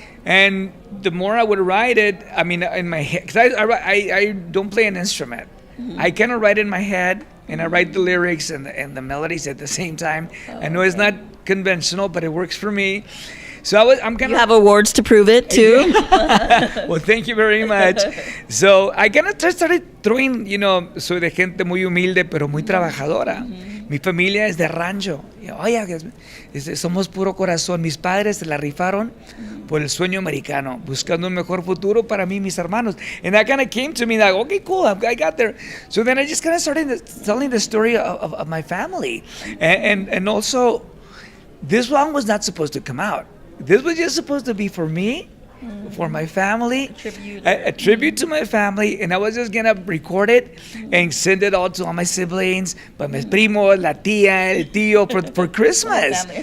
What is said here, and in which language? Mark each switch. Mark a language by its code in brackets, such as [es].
[en] And the more I would write it, I mean, in my head, because I don't play an instrument. Mm-hmm. I kind of write in my head, and I write the lyrics and the melodies at the same time. I know it's not conventional, but it works for me. So I'm kind of... You have awards to prove it, too. Well, thank you very much. So I kind of started throwing, [es] soy de gente muy humilde, pero muy trabajadora. Mm-hmm. Mi familia es de rancho. Oye, somos puro corazón. Mis padres se la rifaron por el sueño americano, buscando un mejor futuro para mí y mis hermanos. [en] And that kind of came to me like, okay, cool, I got there. So then I just kind of started telling the story of my family. And also, this song was not supposed to come out. This was just supposed to be for me, for my family, a tribute to my family, and I was just gonna record it and send it all to all my siblings, but [es] mis primos, la tía, el tío, [en] for Christmas.